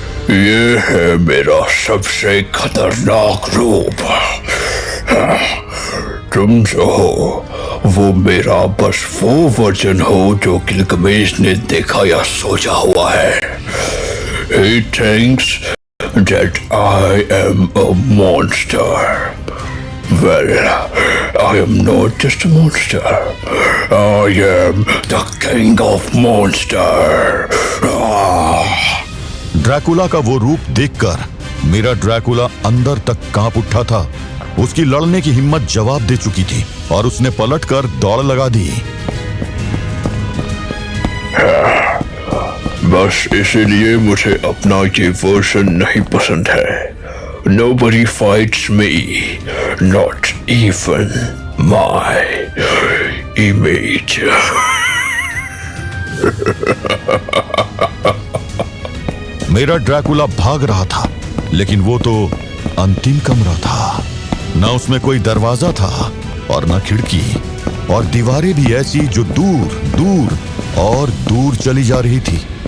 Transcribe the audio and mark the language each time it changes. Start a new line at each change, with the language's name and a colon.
Hindi: ये है मेरा सबसे खतरनाक रूप। तुम जो हो वो मेरा बस वो वर्जन हो जो गिलगमेश ने देखा या सोचा हुआ है।
English: He thinks that I am a monster. Well, I am not just a monster. I am the king of monster.
Hindi: Dracula का वो रूप देखकर मेरा ड्रैकुला अंदर तक कांप उठा था। उसकी लड़ने की हिम्मत जवाब दे चुकी थी और उसने पलटकर दौड़ लगा दी। बस इसीलिए मुझे अपना ये वर्जन नहीं पसंद है।
English: Nobody fights me, not even my image.
Hindi: मेरा ड्रैकुला भाग रहा था, लेकिन वो तो अंतिम कमरा था। न उसमें कोई दरवाजा था और न खिड़की, और दीवारें भी ऐसी जो दूर दूर और दूर चली जा रही थी।